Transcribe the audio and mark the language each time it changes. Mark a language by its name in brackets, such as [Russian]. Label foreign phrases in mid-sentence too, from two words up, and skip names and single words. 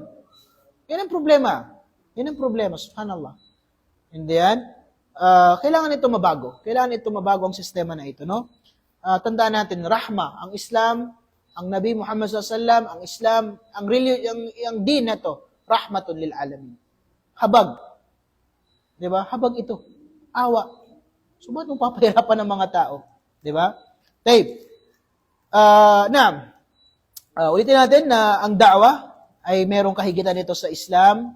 [Filipino] Yan ang problema. Yan ang problema. Subhanallah. Hindi yan? Kailangan ito mabago. Kailangan ito mabago ang sistema na ito, no? Tandaan natin, rahma, ang Islam, ang Nabi Muhammad SAW, ang Islam, ang din na to, [Arabic] رحمة للعالمين. [Filipino] Habag. Di ba? Habag ito. Awa. So, ba't mong papahirapan ng mga tao? Di ba? Tape. Ulitin natin na ang da'wa ay merong kahigitan nito sa Islam.